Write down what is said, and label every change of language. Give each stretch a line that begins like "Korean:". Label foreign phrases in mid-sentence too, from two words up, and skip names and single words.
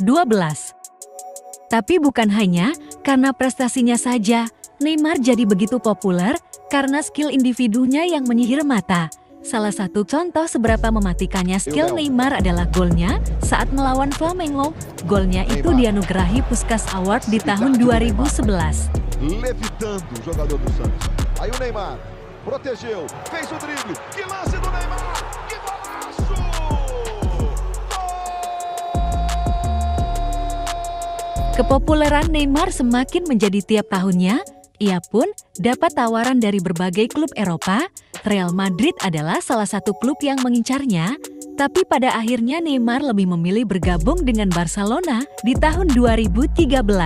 Indonesian: Tapi bukan hanya karena prestasinya saja, Neymar jadi begitu populer karena skill individunya yang menyihir mata. Salah satu contoh seberapa mematikannya skill Neymar adalah golnya saat melawan Flamengo. Golnya itu dianugerahi Puskás Award di tahun 2011.
Portuguese: Levitando o jogador do Santos. Aí o Neymar protegeu, fez o drible. Que lance do Neymar! Que golaço!
Indonesian: Kepopuleran Neymar semakin menjadi tiap tahunnya. Ia pun dapat tawaran dari berbagai klub Eropa. Real Madrid adalah salah satu klub yang mengincarnya, tapi pada akhirnya Neymar lebih memilih bergabung dengan Barcelona di tahun 2013.